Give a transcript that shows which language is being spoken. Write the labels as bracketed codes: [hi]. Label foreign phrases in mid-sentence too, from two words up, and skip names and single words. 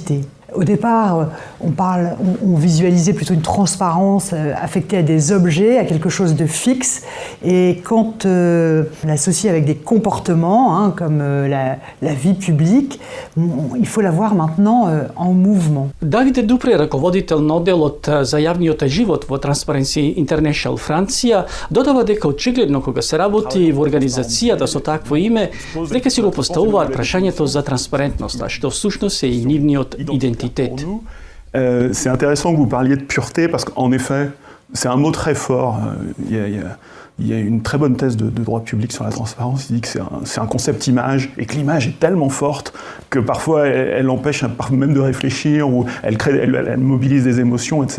[fr] Au départ, on visualisait plutôt une transparence affectée à des objets, à quelque chose de fixe. Et quand on l'associe avec des comportements, comme la vie publique, il faut la voir maintenant en mouvement. [mk] Давид Дупре, раководител на одделот за јавниот живот во Transparency International Франција, додава дека очигледно кога се работи во организацијата со такво име, дека си го поставуваат прашањето за транспарентноста, што всушност е и нивниот идентитет. [fr] C'est intéressant que vous parliez de pureté parce qu'en effet, c'est un mot très fort. Il y a une très bonne thèse de droit public sur la transparence. Il dit que c'est un concept image et que l'image est tellement forte que parfois elle empêche même de réfléchir ou elle mobilise des émotions, etc.